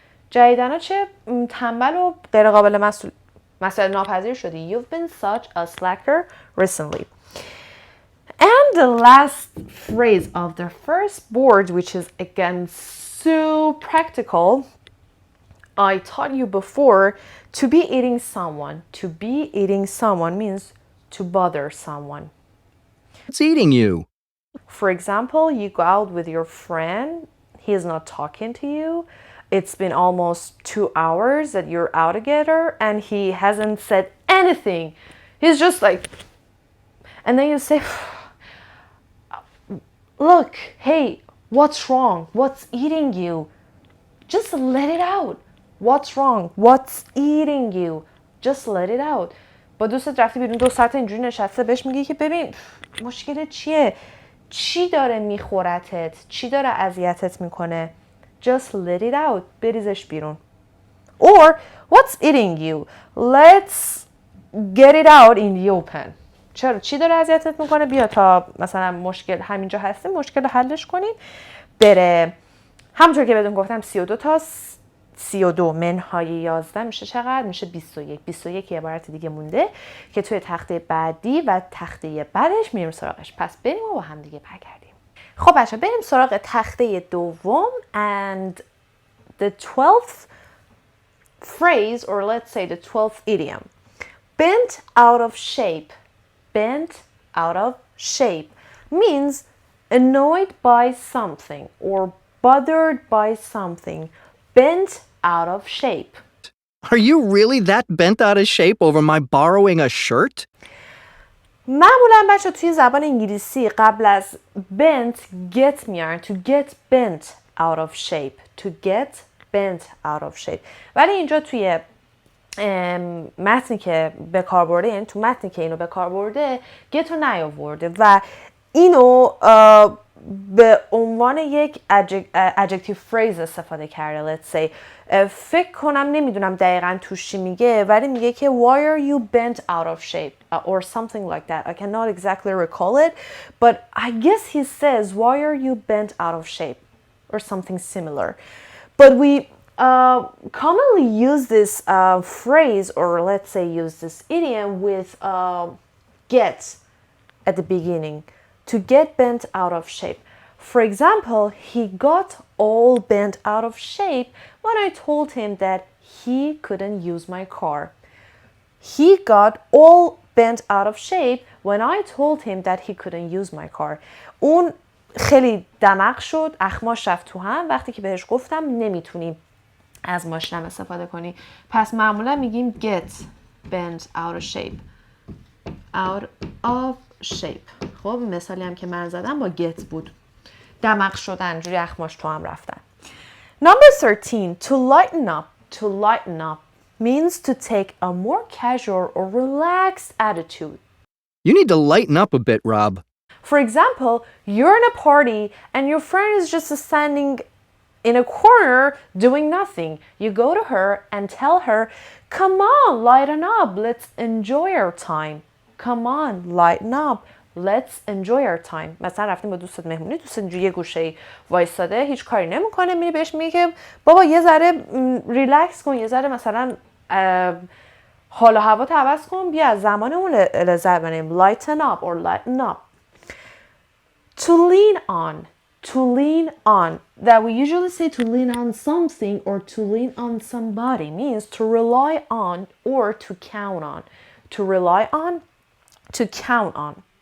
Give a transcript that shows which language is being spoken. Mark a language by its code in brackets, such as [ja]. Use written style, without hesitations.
[fa] جدیداً چه تنبل و غیر قابل مسئولیت ناپذیر شدی. [en] You've been such a slacker recently. And the last phrase of the first board, which is again so practical, I taught you before, to be eating someone. To be eating someone means to bother someone. What's eating you? For example, you go out with your friend, he is not talking to you. It's been almost 2 hours that you're out together and he hasn't said anything. He's just like, and then you say, look, hey, what's wrong? What's eating you? Just let it out. What's wrong? What's eating you? Just let it out. [fa] با دوستت رفتی بیرون 2 ساعت اینجوری نشسته، بهش میگی که ببین مشکل چیه؟ چی داره میخورتت؟ چی داره اذیتت میکنه؟ [en] Just let it out. [fa] بریزش بیرون. [en] Or what's eating you? Let's get it out in the open. [fa] چی داره اذیتت میکنه؟ بیا تا مثلا مشکل همینجا هستیم مشکل رو حلش کنیم. بره همونطور که بهتون گفتم 32 تا 32 منهای 11 میشه چقدر؟ میشه 21. 21 یه عبارت دیگه مونده که توی تخته بعدی و تخته بعدش میریم سراغش. پس بریم و با هم دیگه برگردیم. خب بچه بریم سراغ تخته دوم [en] and the 12th phrase, or let's say the 12th idiom. Bent out of shape. Bent out of shape means annoyed by something or bothered by something. Bent out of shape. Are you really that bent out of shape over my borrowing a shirt? [fa] معمولا بچه توی زبان انگلیسی قبل از bent get میارن. [en] To get bent out of shape. To get bent out of shape. [fa] ولی اینجا توی متنی که به کار برده، یعنی تو متنی که اینو به کار برده get رو نیاورده و اینو به عنوان یک adjective phrase استفاده کرده. [en] Let's say [fa] فکر کنم نمیدونم دقیقاً توش چی میگه ولی میگه که [en] why are you bent out of shape or something like that. I cannot exactly recall it, but I guess he says why are you bent out of shape or something similar. But we commonly use this phrase, or let's say use this idiom with get at the beginning. To get bent out of shape. For example, he got all bent out of shape when I told him that he couldn't use my car. He got all bent out of shape when I told him that he couldn't use my car. [fa] اون خیلی دمق شد، اخماش رفت تو هم وقتی که بهش گفتم نمیتونی از ماشینم استفاده کنی. پس معمولا میگیم get bent out of shape. [en] Out of shape. [fa] خب مثالی هم که من زدم با get بود. دمق شدن، جوری اخماش تو هم رفتن. [en] Number 13. To lighten up. To lighten up means to take a more casual or relaxed attitude. You need to lighten up a bit, Rob. For example, you're in a party and your friend is just standing in a corner doing nothing. You go to her and tell her, come on, lighten up. Let's enjoy our time. Come on, lighten up. Let's enjoy our time. [fa] مثلا رفتیم با دوستت مهمونی، دوستت اینجوری یه گوشه وایساده هیچ کاری نمیکنه، میری بهش میگه که بابا یه ذره ریلکس کن، یه ذره مثلا حال و هوا عوض کن، بیا از زمانمون لذت ببریم. [en] Lighten up or lighten up. To lean on. To lean on. That we usually say to lean on something or to lean on somebody means to rely on or to count on. To rely on, to count on.